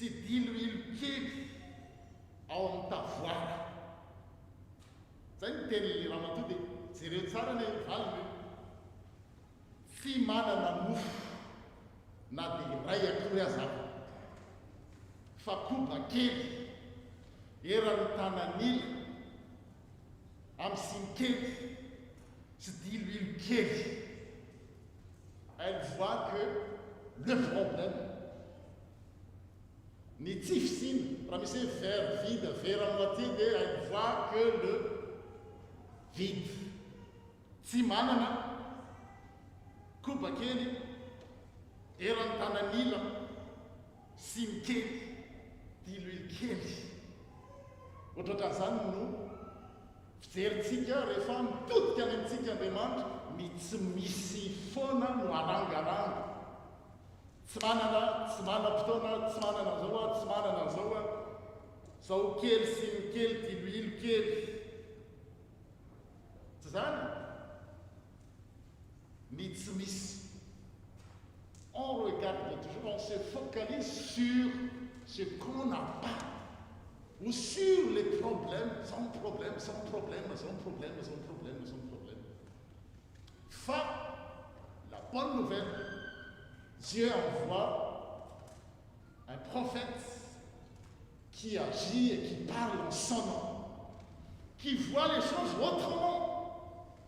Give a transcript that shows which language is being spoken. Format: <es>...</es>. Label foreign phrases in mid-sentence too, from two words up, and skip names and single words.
<mg>diloilo kely ao amin'ny tavoara zay ny teny'ny ramatoa dia jereo tsara ny valiny hoe tsy manana mofo na dia ray akory azy ao fa koba kely eran'ny tanan'ila amin'ny siny kely sy diloilo kely</mg> <fr>elle voit que le problème</fr> <mg>ny tsy fisiny raha misy hoe</mg> <fr>verre vide verre à</fr> <mg>moitié dia</mg> <fr>elle voit que le vide</fr> <mg>tsy manana koba kely eran'ny tanan'ila siny kely diloilo kely ohatrohatran'izany no fijerintsika rehefa mitodika any amintsika Andriamanitra ny tsy misy foana no arangaranga tsy manana fotoana tsy manana zao a tsy manana zao a zao kely siny kely diloilo kely tsy zany ny tsy misy</mg> <fr>on regarde toujours on se focalise sur ce qu'on n'a pas ou sur les problèmes, son problème. Fa, la bonne nouvelle, Dieu envoie un prophète qui agit et qui parle en son nom, qui voit les choses autrement.</fr>